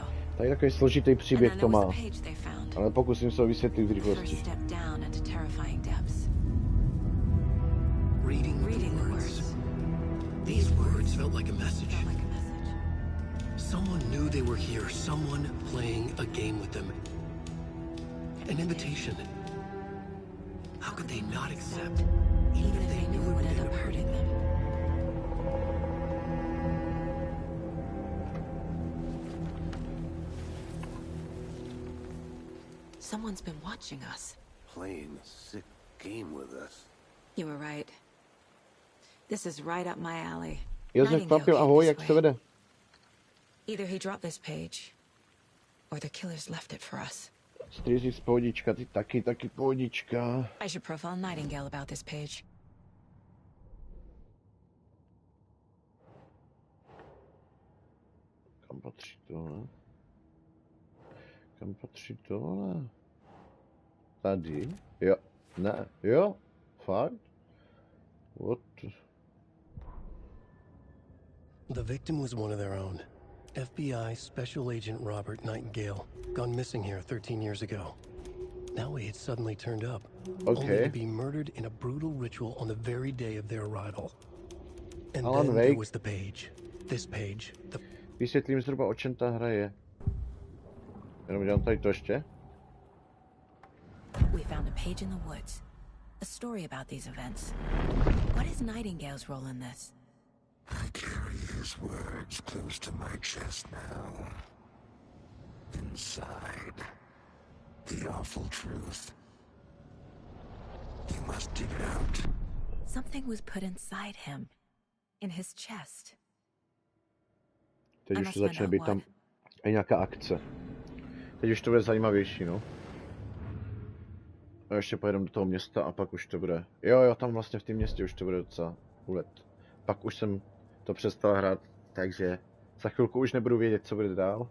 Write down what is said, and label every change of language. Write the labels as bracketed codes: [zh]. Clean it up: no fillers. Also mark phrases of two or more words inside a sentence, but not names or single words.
[cs] Tak takový složitý příběh to má. Ale pokusím se ho vysvětlit v rychlosti. [en] Reading the words. These words felt like a message. Someone knew they were here, someone playing a game with them. An invitation. How could they not accept, even if they knew it would end up hurting them? Someone's been watching us. Playing a sick game with us. You were right. This is right up my alley. [cs] Josef Papil, ahoj, jak se vede? [en] Either he dropped this page, or the killers left it for us. [cs] Strizis pohodička, ty taky pohodička. [en] I should profile Nightingale about this page. [cs] Kam patří tohle? Kam patří tohle? Tady? Jo. Ne. Jo. Fakt? [en] What? The victim was one of their own. FBI Special Agent Robert Nightingale, gone missing here 13 years ago. Now he had suddenly turned up, only to be murdered in a brutal ritual on the very day of their arrival. And then there was the page. This page. [cs] Vysvětlím zhruba, o čem ta hra je. Jenom dělám tady to ještě. [en] We found a page in the woods. A story about these events. What is Nightingale's role in this? I carry his words close to my chest now. Inside, the awful truth. You must dig it out. Something was put inside him. In his chest. [cs] Teď už to začne být tam i nějaká akce. Teď už to bude zajímavější, no. A ještě pojedeme do toho města a pak už to bude... Jo, tam vlastně v tom městě už to bude docela úlet. Pak už jsem to přestal hrát, takže za chvilku už nebudu vědět, co bude dál.